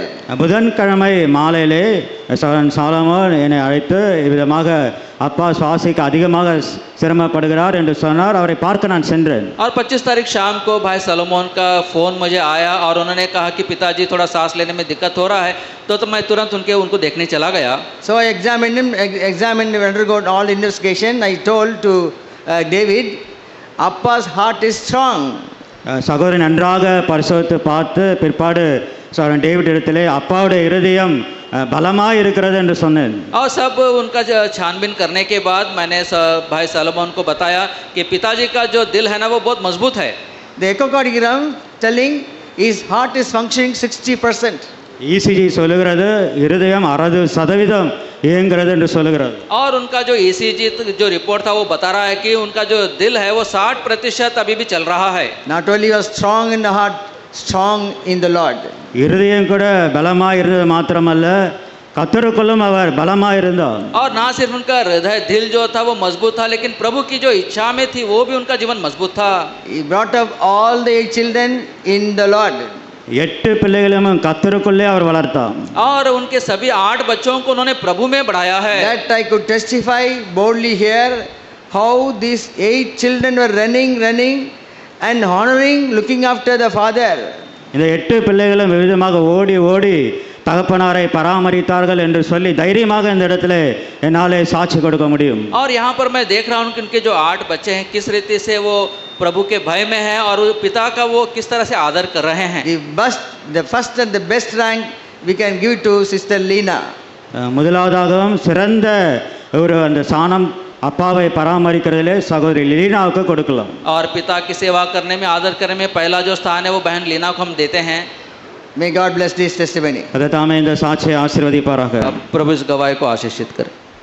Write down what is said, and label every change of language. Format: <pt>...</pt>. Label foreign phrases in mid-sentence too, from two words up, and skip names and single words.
<ta>புதன்கிழமை மாலையிலே சகோதரன் சாலமோன் என்னை அழைத்து இவ்விதமாக அப்பா சுவாசிக்க அதிகமாக சிரமப்படுகிறார் என்று சொன்னார். அவரை பார்க்க நான் சென்றேன்.</ta> <hi>और 25 तारीख शाम को भाई सलोमोन का फ़ोन मुझे आया और उन्होंने कहा कि पिताजी थोड़ा सांस लेने में दिक्कत हो रहा है, तो मैं तुरंत उनको देखने चला गया.</hi> <en>So I examined him, undergone all investigation. I told to David, Appa's heart is strong.</en> <ta>சகோதரன் நன்றாக பரிசோதித்து பார்த்து பிற்பாடு சகோதரன் டேவிட் இடத்திலே அப்பாவுடைய இருதயம் பலமாய் இருக்கிறது என்று சொன்னேன்.</ta> <hi>और सब उनका छानबीन करने के बाद मैंने भाई सलोमोन को बताया कि पिताजी का जो दिल है ना वो बहुत मजबूत है.</hi> <en>The echocardiogram telling his heart is functioning 60%.</en> <ta>ECG சொல்லுகிறது இருதயம் 60% இயங்குகிறது என்று சொல்லுகிறது.</ta> <hi>और उनका जो ECG जो रिपोर्ट था वो बता रहा है कि उनका जो दिल है वो 60% अभी भी चल रहा है.</hi> <en>Not only was strong in the heart, strong in the Lord.</en> <ta>இருதயம் கூட பலமாய் இருந்தது மாத்திரமல்ல கர்த்தருக்குள்ளும் அவர் பலமாய் இருந்தார்.</ta> <hi>और ना सिर्फ उनका हृदय दिल जो था वो मजबूत था, लेकिन प्रभु की जो इच्छा में थी वो भी उनका जीवन मजबूत था.</hi> <en>He brought up all the 8 children in the Lord.</en> <ta>8 பிள்ளைகளையும் கர்த்தருக்குள்ளே அவர் வளர்த்தார்.</ta> <hi>और उनके सभी 8 बच्चों को उन्होंने प्रभु में बढ़ाया है.</hi> <en>That I could testify boldly here how these 8 children were running and honoring, looking after the father.</en> <ta>இந்த 8 பிள்ளைகளும் விவிதமாக ஓடி ஓடி தகப்பனாரை பராமரித்தார்கள் என்று சொல்லி தைரியமாக இந்த இடத்துல என்னாலே சாட்சி கொடுக்க முடியும்.</ta> <hi>और यहाँ पर मैं देख रहा हूँ कि उनके जो 8 बच्चे हैं किस रीति से वो प्रभु के भय में हैं और पिता का वो किस तरह से आदर कर रहे हैं.</hi> <en>The first and the best rank we can give to Sister Lina.</en> <ta>முதலாவதாகவும் சிறந்த ஒரு அந்த சாணம் அப்பாவை பராமரிக்கிறதிலே சகோதரி லீனாவுக்கு கொடுக்கலாம்.</ta> <hi>और पिता की सेवा करने में आदर करने में पहला जो स्थान है वो बहन लीना को हम देते हैं.</hi> <en>May God bless this testimony.</en> <ta>அதை தாமே இந்த சாட்சியை ஆசீர்வதிப்பாராக.</ta> <hi>प्रभु इस गवाही को आशीषित करे.</hi>